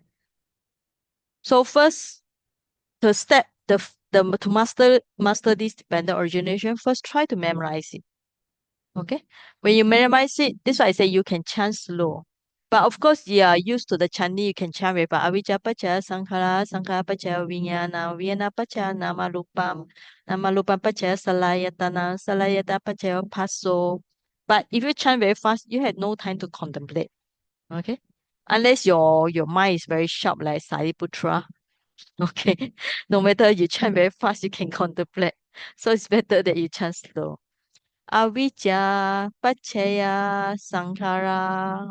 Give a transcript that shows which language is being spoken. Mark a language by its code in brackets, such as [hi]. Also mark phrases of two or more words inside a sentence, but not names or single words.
[en] So first, the step, the to master this dependent origination, first try to memorize it. Okay. When you memorize it, this is why I say you can chant slow. But of course, you are used to the chanting, you can chant with [pi] avijja pacha, sankhara, sankhara pacha, vijnana, vijnana pacha, nama rupam, nama rupam pacha, salayatana, salayata pacha, passo. [en] But if you chant very fast, you have no time to contemplate. Okay. Unless your mind is very sharp like Sariputra. Okay. No matter you chant very fast, you can contemplate. So it's better that you chant slow. [pi] Avijja, Paccaya, Sankhara.